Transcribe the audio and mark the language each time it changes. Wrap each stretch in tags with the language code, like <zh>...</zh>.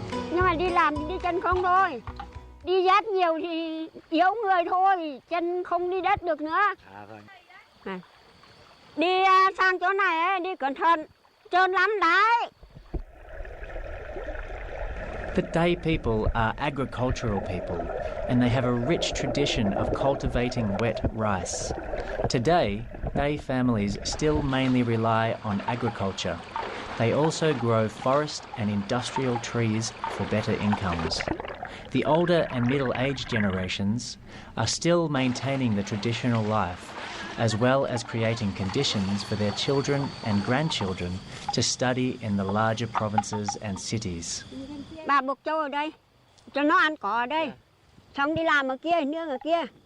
<vi>Nhưng mà đi làm thì đi chân không thôi. Đi dắt nhiều thì yếu người thôi, chân không đi đất được nữa. Đi sang chỗ này ấy, đi cẩn thận, trơn lắm đấy.</vi> <en>The Day people are agricultural people, and they have a rich tradition of cultivating wet rice. Today, Day families still mainly rely on agriculture. They also grow forest and industrial trees for better incomes. The older and middle-aged generations are still maintaining the traditional life, as well as creating conditions for their children and grandchildren to study in the larger provinces and cities.</en> <vi>Bà buộc trâu ở đây, cho nó ăn cỏ ở đây. Xong đi làm ở kia, nương ở kia.</vi>